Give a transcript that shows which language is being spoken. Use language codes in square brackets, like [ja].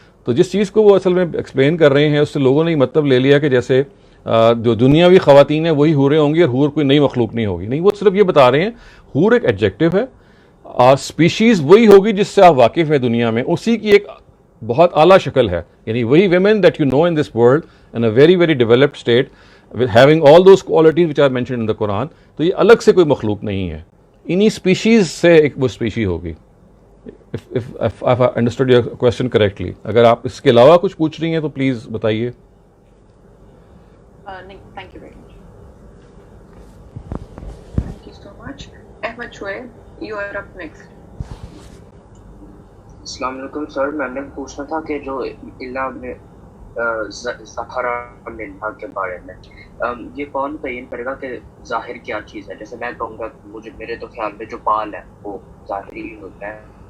[ur] تو جس چیز کو وہ اصل میں ایکسپلین کر رہے ہیں اس سے لوگوں نے یہ مطلب لے لیا کہ جیسے جو دنیاوی خواتین ہیں وہی حوریں ہوں گی اور حور کوئی نئی مخلوق نہیں ہوگی. نہیں, وہ صرف یہ بتا رہے ہیں حور ایک ایڈجیکٹو ہے اور اسپیشیز وہی ہوگی جس سے آپ واقف ہیں دنیا میں, اسی کی ایک بہت اعلیٰ شکل ہے. [en] یعنی وہی women that you know in this world in a very very developed state having all those qualities which are mentioned in the Quran. [ur] تو یہ الگ سے کوئی مخلوق نہیں ہے, انہی اسپیشیز سے ایک وہ اسپیشی ہوگی. [en] If I understood your question correctly. [ur] اگر آپ اس کے علاوہ کچھ پوچھ رہی ہیں تو پلیز بتائیے. [en] Thank you very much. Thank you so much. Ahmed Shoaib, you are up next. [ur] السلام علیکم سر, میں نے پوچھنا تھا کہ جو اللہ میں ظاہرہ منہا کے بارے میں یہ کون تعین کرے گا کہ ظاہر کیا چیز ہے؟ جیسے میں کہوں گا میرے تو خیال میں جو بال ہے وہ ظاہری ہی ہوتا ہے,